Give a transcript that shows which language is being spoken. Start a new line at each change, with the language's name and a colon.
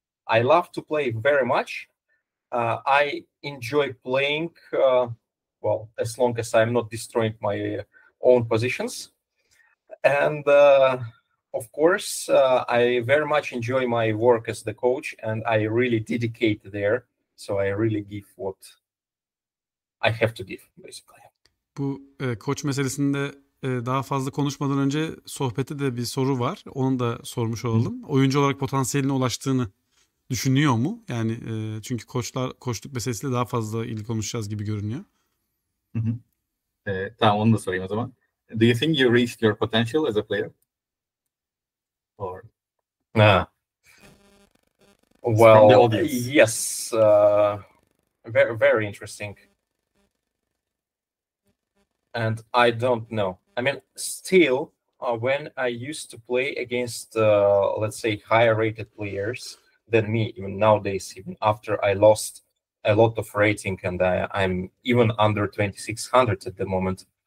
English: I love to play very much. I enjoy playing, well, as long as I'm not destroying my own positions. And of course, I very much enjoy my work as the coach, and I really dedicate there. So I really give what I have to give, basically.
Turkish: Bu koç meselesinde daha fazla konuşmadan önce sohbette de bir soru var. Onu da sormuş olalım. Oyuncu olarak potansiyeline ulaştığını düşünüyor mu? Yani çünkü koçluk meselesiyle daha fazla ilgili konuşacağız gibi görünüyor. Tamam, onu da sorayım o zaman.
English: Do you think you reached your potential as a player? Or well, yes, very, very interesting. And I don't know. I mean, still, when I used to play against, let's say, higher rated players than me, even nowadays, even after I lost a lot of rating and I'm even under 2600 at the moment.